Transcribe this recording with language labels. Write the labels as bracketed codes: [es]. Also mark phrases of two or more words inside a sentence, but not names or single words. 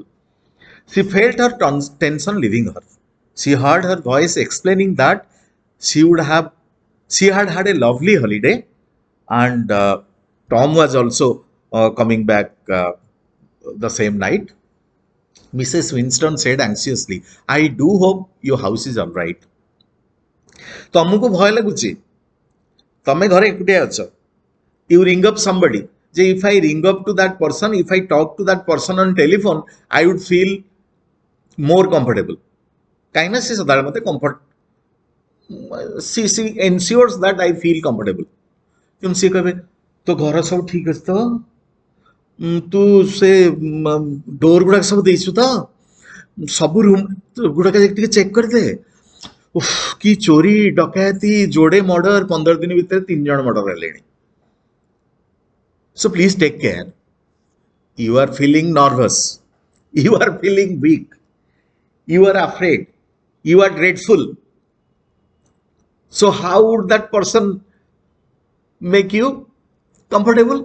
[en] She felt her tension leaving her. She heard her voice explaining that she had had a lovely holiday, and Tom was also coming back the same night. Mrs. Winston said anxiously, I do hope your house is all right. [or] ତମକୁ ଭୟ ଲାଗୁଛି? ତମେ ଘରେ ଏକୁଟିଆ ଅଛ. [en] You ring up somebody. If I ring up to that person, if I talk to that person on telephone, I would feel more comfortable. [or] କାହିଁକିନା ସେ ସଦାବେଳେ ମୋତେ [en] comfort, she ensures that I feel comfortable. [or] କିନ୍ତୁ ସିଏ କହିବେ ତୋ ଘର ସବୁ ଠିକ ଅଛି ତ? ତୁ ସେ ଡୋର ଗୁଡାକ ସବୁ ଦେଇଛୁ ତ? ସବୁ ରୁମ୍ ଗୁଡାକ ଟିକେ ଚେକ୍ କରିଦେ. କି ଚୋରି ଡକାୟତି ଯୋଡେ ମର୍ଡର 15 ଦିନ ଭିତରେ 3 ଜଣ ମର୍ଡର ହେଲେଣି. [en] So please take care. You are feeling nervous. You are feeling weak. You are afraid. You are dreadful. So how would that person make you comfortable?